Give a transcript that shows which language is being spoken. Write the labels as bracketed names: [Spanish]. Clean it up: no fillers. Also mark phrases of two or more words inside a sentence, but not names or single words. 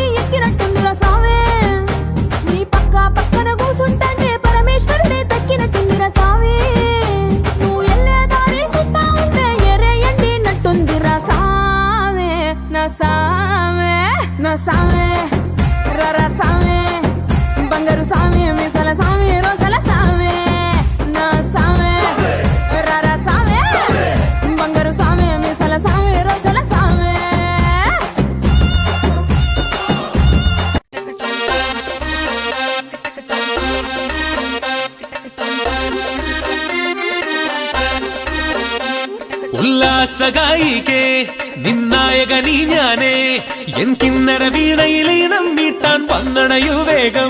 [Telugu] ఎక్కినట్టుందిరా సామి నీ పక్క పక్కన కూసుంటాంటే పరమేశ్వరుడే తక్కినట్టుందిరా సామి నువ్వు ఎల్లే దారి సుత్తా ఉంటే ఎరే ఎండినట్టుందిరా సామి నా సామి నా సామి రర సామి బంగారు సామి మిసల సామి రోషల సామి నా సామి రర సామి బంగారు సామి మిసల సామి రోషల సామి [Malayalam] ഉല്ലാസഗായികേ നിന്നായകനീ ഞാനേ എൻ കിന്നര വീണയിലീണം മീട്ടാൻ വന്നണയു വേഗം